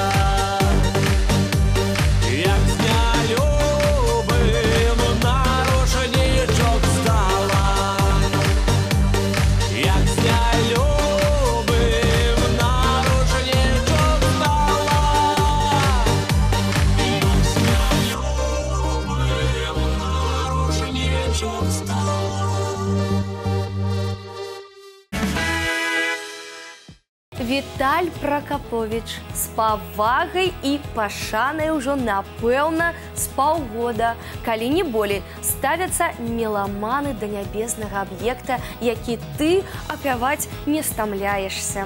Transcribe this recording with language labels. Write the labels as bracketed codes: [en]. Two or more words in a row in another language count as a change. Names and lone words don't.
[be] Як з нялюбим на рушничок стала, як з нялюбим на рушничок стала, як з нялюбим на рушничок стала. Віталь Пракаповіч з павагай і пашанай ужо, напэўна, з паўгода, калі не болей, ставяцца меламаны да нябеснага аб'екта, які ты апяваць не стамляешся.